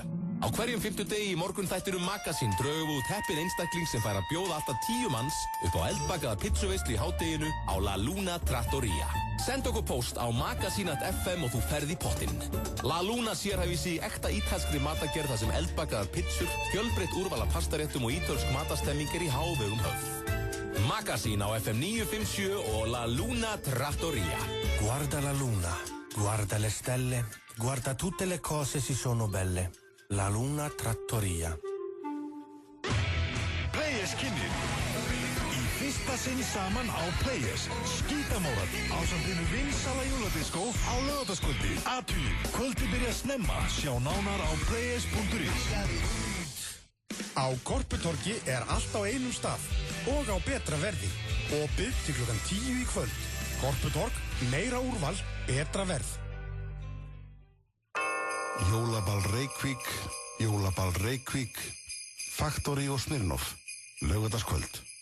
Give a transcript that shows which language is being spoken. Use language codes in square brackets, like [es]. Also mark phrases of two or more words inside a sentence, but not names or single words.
[is] Á hverjum 50 degi í morgunþættinum Magasín drögum við út heppinn einstakling sem fær að bjóða alltaf 10 manns upp á eldbakaða pizzuveislu í hádeginu á La Luna Trattoria. Send okkur post á magasín.fm og þú ferð í pottinn. La Luna sérhæfir sig í ekta ítalskri matagerð þar sem eldbakaðar pizzur, fjölbreytt úrval af pastaréttum og ítölsk matastemming er í hávegum höfð. Magasín á FM 957 og La Luna Trattoria. [it] Guarda la luna, guarda le stelle, guarda tutte le cose si sono belle. [is] La Luna Trattoria. Players kynnir í fyrsta sinn saman á Players skítamórat ásamt hinu vinsala jóladiskó á laugardagskvöldi. Athugið, kvöldi byrja snemma, sjá nánar á players.is. Á Korputorgi er allt á einum stað og á betra verði. Opið til klukkan 10 í kvöld. Korputorg, meira úrval, betra verð. Jólaball Reykvík, Faktori og Smirnoff, laugardagskvöld.